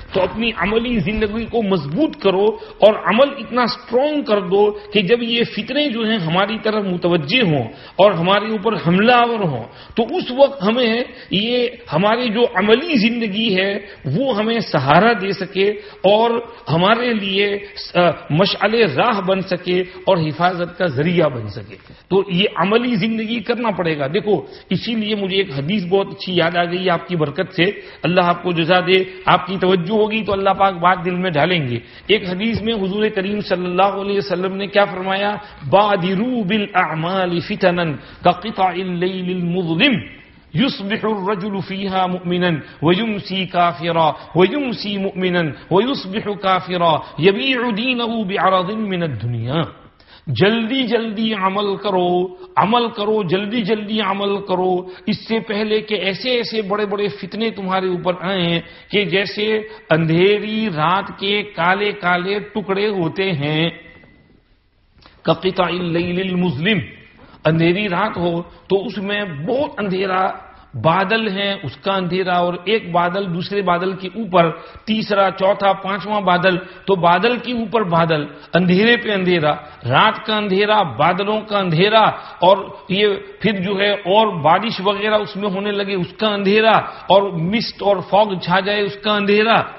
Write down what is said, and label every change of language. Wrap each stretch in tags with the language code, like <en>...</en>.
<ur>تو اپنی عملی زندگی کو مضبوط کرو اور عمل اتنا سٹرونگ کر دو کہ جب یہ فتنے جو ہیں ہماری طرف متوجہ ہوں اور ہمارے اوپر حملہ آور ہوں تو اس وقت ہمیں یہ ہماری جو عملی زندگی ہے وہ ہمیں سہارا دے سکے اور ہمارے لیے مشعل راہ بن سکے اور حفاظت کا ذریعہ بن سکے. تو یہ عملی زندگی کرنا پڑے گا. دیکھو اسی لیے مجھے ایک حدیث بہت اچھی یاد آ گئی آپ کی برکت سے. اللہ آپ کو جزا دے. آپ کی توجہ ہوگی تو اللہ پاک بات دل میں ڈالیں گے. ایک حدیث میں حضور کریم صلی اللہ علیہ وسلم نے کیا فرمایا؟</ur> <ar>بادروا بالاعمال فتنا كقطع الليل المظلم يصبح الرجل فيها مؤمنا ويمسي كافرا ويمسي مؤمنا ويصبح كافرا يبيع دينه بعرض من الدنيا.</ar> <ur>جلدی جلدی عمل کرو جلدی عمل کرو اس سے پہلے کہ ایسے بڑے بڑے فتنے تمہارے اوپر آئیں کہ جیسے اندھیری رات کے کالے کالے ٹکڑے ہوتے ہیں.</ur> <ar>كقطع الليل المظلم،</ar> <ur>اندھیری رات ہو تو اس میں بہت اندھیرا، بادل ہیں اس کا اندھیرا، اور ایک بادل دوسرے بادل کے اوپر، تیسرا چوتھا پانچواں بادل، تو بادل کے اوپر بادل، اندھیرے پہ اندھیرا، رات کا اندھیرا، بادلوں کا اندھیرا، اور یہ پھر جو ہے اور بارش وغیرہ اس میں ہونے لگے اس کا اندھیرا، اور مسٹ اور فاگ چھا جائے اس کا اندھیرا.</ur>